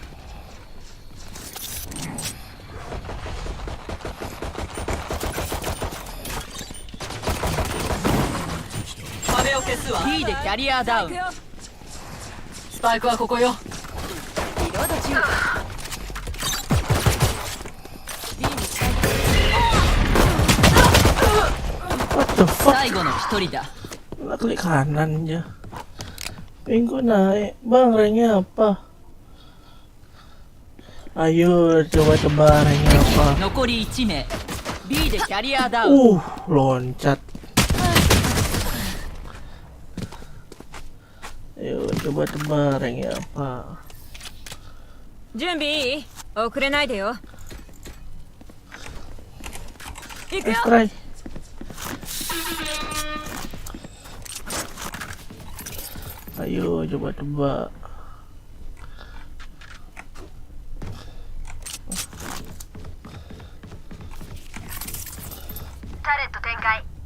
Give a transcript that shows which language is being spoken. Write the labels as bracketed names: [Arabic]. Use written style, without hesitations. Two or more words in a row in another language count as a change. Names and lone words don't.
[Japanese] 壁を消すわ。B でキャリアダウン。スパイクはここよ。リロード中。B にスパイク。 [English] What the fuck? [Japanese] 最後の一人だ。 [Indonesian] Klik kanan aja. Minggu naik, bang ranknya apa? Ayo coba tebak ranknya apa? [Japanese] 残り1名。B でキャリアダウン。 [Indonesian] loncat. Ayo coba tebak ranknya apa? [Japanese] 準備いい？遅れないでよ。行くよ。 [English] Let's try. [Indonesian] Ayo coba tebak. [Japanese] Turret 展開。